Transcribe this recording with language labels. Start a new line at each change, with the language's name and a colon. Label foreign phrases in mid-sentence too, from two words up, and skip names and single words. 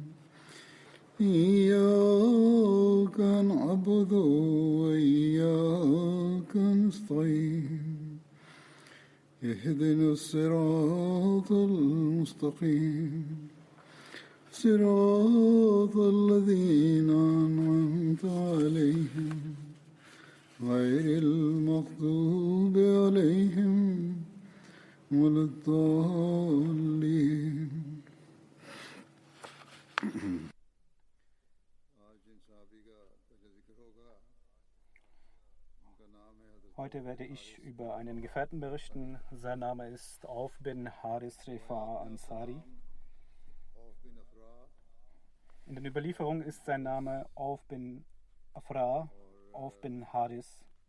Arabic: إياك نعبد وإياك نستعين اهدنا الصراط المستقيم صراط الذين أنعمت عليهم غير المغضوب عليهم ولا الضالين.
German: Heute werde ich über einen Gefährten berichten. Sein Name ist Auf bin Haris Rifa'a Ansari. In den Überlieferungen ist sein Name Auf bin Afra, Auf bin Haris.